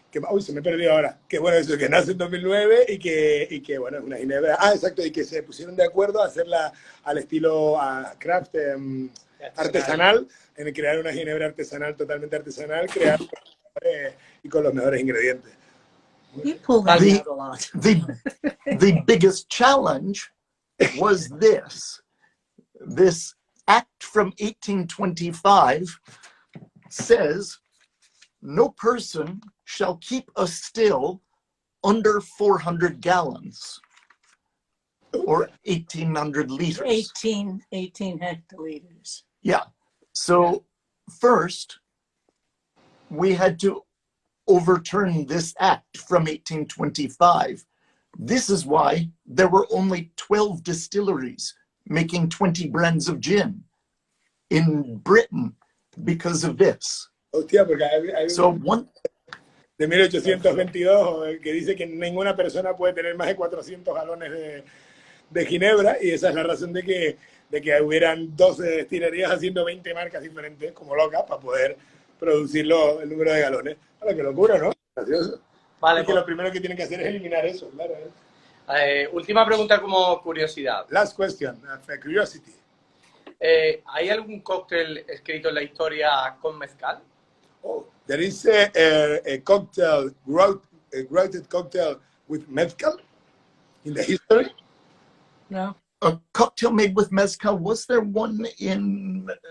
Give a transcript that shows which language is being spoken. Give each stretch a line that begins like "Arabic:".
Spanish: Uy, se me perdió ahora. Que bueno, eso, que nace en 2009 y que bueno, es una ginebra. Ah, exacto, y que se pusieron de acuerdo a hacerla al estilo craft, artesanal, en crear una ginebra artesanal, totalmente artesanal, crear y con los mejores ingredientes.
English: You pull that out a lot. The biggest challenge was this act from 1825 says, no person shall keep a still under 400 gallons or 1,800 liters. 18 hectoliters. Yeah. So first, we had to overturn this act from 1825. This is why there were only 12 distilleries making 20 brands of gin in Britain because of this.
Spanish: Hostia, porque hay
English: So one
Spanish: de 1822 que dice que ninguna persona puede tener más de 400 galones de ginebra, y esa es la razón de que hubieran 12 destilerías haciendo 20 marcas diferentes como locas para poder producir el número de galones. Ahora, qué locura, ¿no? Gracioso. Vale, es que lo primero que tienen que hacer es eliminar eso, claro. Última pregunta como curiosidad.
English: Last question, curiosity.
Spanish: ¿Hay algún cóctel escrito en la historia con mezcal?
English: Oh, there is a cocktail, a grated cocktail with mezcal in the history. No. a cocktail made with mezcal. Was there one in?